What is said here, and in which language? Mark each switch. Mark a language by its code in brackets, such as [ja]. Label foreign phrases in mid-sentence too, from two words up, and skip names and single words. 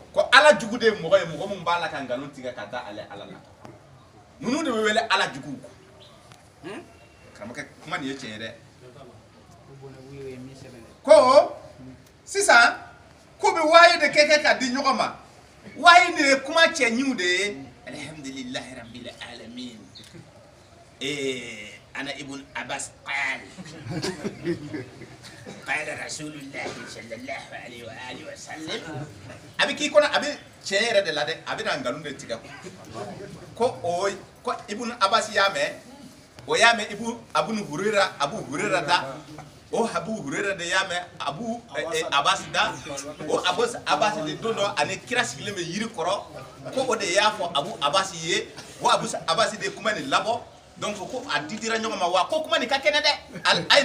[bm] ko Ala jugu de ye mɔgɔ ye mɔgɔ mun b'a la ka nkalon tigɛ ka da ale Ala la ninnu de bɛ wele Ala juguw karamɔgɔkɛ kuma nin ye tiɲɛ ye dɛ ko sisan ko bɛ waaye de kɛ ka di ɲɔgɔn ma waaye de ye kuma cɛɲiw de ye [ar] الحمد لله رب العالمين عن ابن عباس قال رسول الله صلى الله عليه وعلى آله وسلم [bm] a bɛ k'i kɔnɔ a bɛ tiɲɛ yɛrɛ de la dɛ a bɛ na nkalon de tigɛ ko ibn Abbas y'a mɛn o y'a mɛn Abu Hurayra da o Abu Hurayra de y'a mɛn Abu Abbas da o Abbas de don dɔ ani kira sigilen bɛ yiri kɔrɔ ko o de y'a fɔ Abu Abbas ye o Abu Abbas de kuma nin labɔ donc ko a didira ɲɔgɔn ma wa ko kuma nin ka kɛnɛ dɛ a ye nin